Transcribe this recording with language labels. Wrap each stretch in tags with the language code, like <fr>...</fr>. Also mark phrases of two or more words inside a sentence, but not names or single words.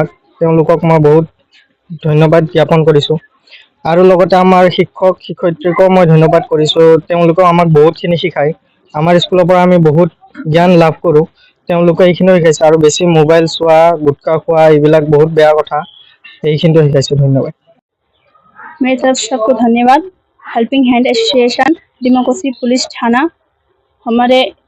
<as>তেওঁলোকক মই বহুত ধন্যবাদ জ্ঞাপন কৰিছোঁ। আৰু লগতে আমাৰ শিক্ষক শিক্ষয়িত্ৰীকো মই ধন্যবাদ কৰিছোঁ, তেওঁলোকেও আমাক বহুতখিনি শিকায়। আমাৰ স্কুলৰ পৰা আমি বহুত জ্ঞান লাভ কৰোঁ, তেওঁলোকে এইখিনিও শিকাইছে। আৰু বেছি মোবাইল চোৱা, গুটখা খোৱা এইবিলাক বহুত বেয়া কথা, এইখিনিও শিকাইছে। ধন্যবাদ।</as> <hi>मेरी तरफ से सबको धन्यवाद। हेल्पिंग हैंड एसोसिएशन, डिमाकोसी पुलिस थाना, हमारे</hi>